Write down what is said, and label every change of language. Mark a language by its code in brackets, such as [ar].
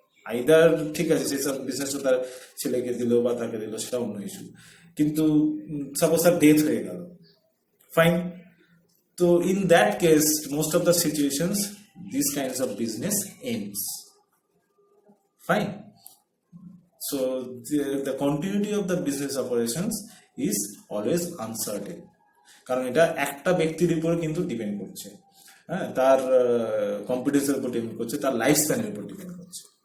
[bn] Either ঠিক আছে, সেই সব বিজনেসটা তার ছেলেকে দিল বা তাকে দিল, সেটা অন্য ইস্যু। কিন্তু সাপোজ তার ডেথ হয়ে গেল। ফাইন। [en] তো in that case, most of the situations, this kinds of business ends. Fine. So the continuity of the business operations is always uncertain. [bn] কারণ এটা একটা ব্যক্তির উপর কিন্তু ডিপেন্ড করছে, হ্যাঁ, তার কম্পিটেন্সের উপর ডিপেন্ড করছে, তার লাইফ স্প্যানের উপর ডিপেন্ড করছে।